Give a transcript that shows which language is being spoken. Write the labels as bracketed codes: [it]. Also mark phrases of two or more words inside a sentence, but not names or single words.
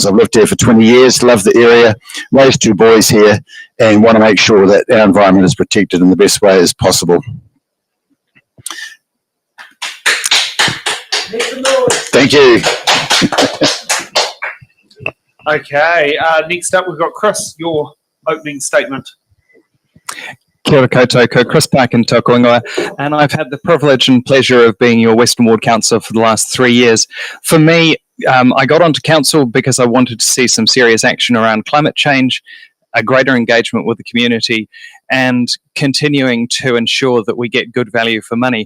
[en] I've lived here for 20 years, love the area, raised 2 boys here, and want to make sure that our environment is protected in the best way as possible. Thank you. Okay, next up we've got Chris, your opening statement. [mi] Kia ora koutou, ko Chris Parkin tōku ingoa, [en] and I've had the privilege and pleasure of being your Western Ward Councillor for the last 3 years. For me, I got onto council because I wanted to see some serious action around climate change, a greater engagement with the community, and continuing to ensure that we get good value for money.